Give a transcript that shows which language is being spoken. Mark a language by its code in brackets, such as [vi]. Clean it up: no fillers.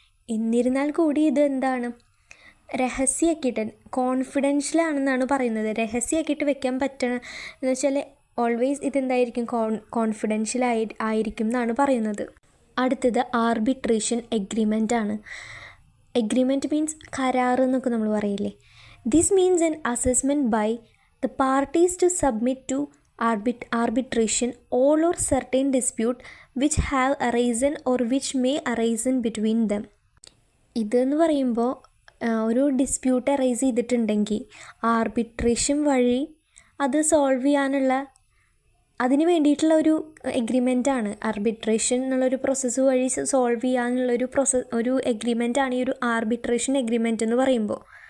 [ml] എന്നിരുന്നാൽ കൂടി ഇത് എന്താണ്, രഹസ്യമാക്കിയിട്ട് കോൺഫിഡൻഷ്യലാണെന്നാണ് പറയുന്നത്. രഹസ്യമാക്കിയിട്ട് വെക്കാൻ പറ്റണം എന്ന് വെച്ചാൽ ഓൾവേസ് ഇതെന്തായിരിക്കും, കോൺഫിഡൻഷ്യൽ ആയിരിക്കും എന്നാണ് പറയുന്നത്. അടുത്തത് ആർബിട്രേഷൻ എഗ്രിമെൻ്റ് ആണ്. എഗ്രിമെൻറ്റ് മീൻസ് കരാർ എന്നൊക്കെ നമ്മൾ പറയില്ലേ. [en] This means an assessment by the parties to submit to arbitration all or certain dispute which have arisen or which may arisen between them. [ml] ഇതെന്ന് പറയുമ്പോൾ ഒരു ഡിസ്പ്യൂട്ട് അറൈസ് ചെയ്തിട്ടുണ്ടെങ്കിൽ ആർബിട്രേഷൻ വഴി അത് സോൾവ് ചെയ്യാനുള്ള അതിന് വേണ്ടിയിട്ടുള്ള ഒരു എഗ്രിമെൻ്റാണ്. ആർബിട്രേഷൻ എന്നുള്ളൊരു പ്രോസസ്സ് വഴി സോൾവ് ചെയ്യാനുള്ളൊരു ഒരു എഗ്രിമെൻ്റാണ് ഈ ഒരു ആർബിട്രേഷൻ എഗ്രിമെൻ്റ് എന്ന് പറയുമ്പോൾ.